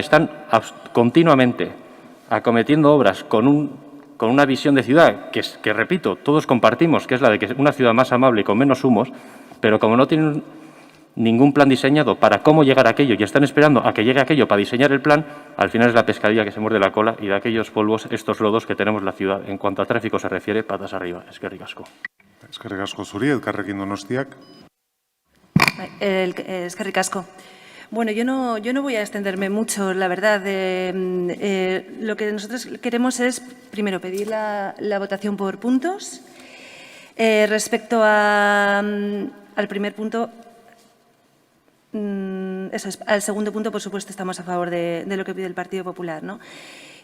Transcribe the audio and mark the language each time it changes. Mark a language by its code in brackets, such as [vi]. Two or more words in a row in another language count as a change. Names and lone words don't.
[es] Están continuamente acometiendo obras con una visión de ciudad que, repito, todos compartimos, que es la de que una ciudad más amable y con menos humos, pero como no tienen ningún plan diseñado para cómo llegar a aquello y están esperando a que llegue aquello para diseñar el plan, al final es la pescadilla que se muerde la cola, y de aquellos polvos, estos lodos que tenemos en la ciudad. En cuanto a tráfico se refiere, patas arriba. [eu] Eskerrik asko. Eskerrik asko zuri, Elkarrekin Donostiak. Eskerrik asko. [es] Bueno, yo no voy a extenderme mucho, la verdad. Lo que nosotros queremos es, primero, pedir la votación por puntos. Respecto al primer punto, eso es, al segundo punto, por supuesto, estamos a favor de lo que pide el Partido Popular, ¿no?